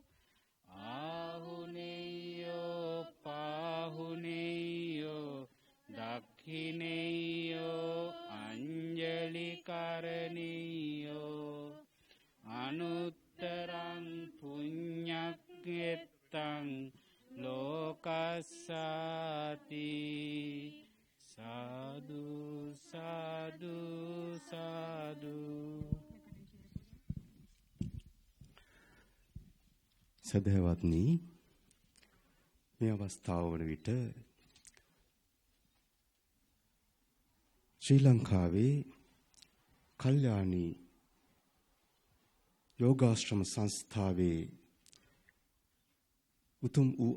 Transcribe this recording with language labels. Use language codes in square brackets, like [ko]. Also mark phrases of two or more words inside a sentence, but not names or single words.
[pi] ආහුනේයෝ පාහුනේයෝ දක්ඛිනේයෝ අංජලි කරණීයෝ අනුත්තරං පුඤ්ඤක්ඛෙත්තං ලෝකස්සාති සාදු සාදු සාදු. [si] සදහවත්නි, මේ අවස්ථාව වන විට ශ්‍රී ලංකාවේ කල්යාණී යෝගාශ්‍රම සංස්ථාවේ උතුම් වූ